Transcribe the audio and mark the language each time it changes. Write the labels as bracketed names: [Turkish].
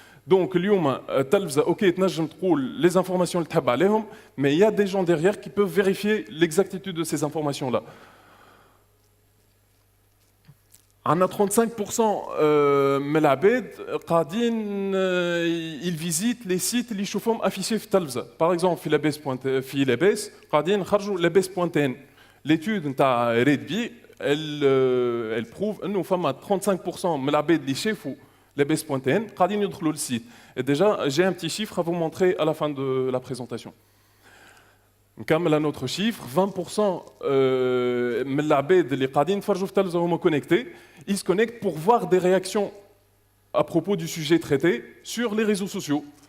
[French] Donc, [Arabic] اليوم التلفزة اوكي تنجم تقول [French] les informations [Arabic] اللي تحب عليهم, [French] mais il y a des gens derrière qui peuvent vérifier l'exactitude de ces informations-là. On a 35% [Arabic] من العباد قاعدين [French] ils visitent les sites [Arabic] اللي يشوفوهم [French] affichés [Arabic] في التلفزة. [French] Par exemple [Arabic] في لاباس قاعدين نخرجوا لاباس.n. [French] L'étude [Arabic] نتاع RedBee [French] elle prouve [Arabic] انه فما 35% من العباد اللي شافوا لاباس.n قاعدين يدخلوا للسيت. [French] Et déjà j'ai un petit chiffre à vous montrer à la fin de la présentation. [Arabic] نكمل [French] un autre chiffre, 20% [Arabic] من العباد اللي قاعدين يتفرجوا في التلفزة هما [French] connectés, ils se connectent pour voir des réactions à propos du sujet traité sur les réseaux sociaux.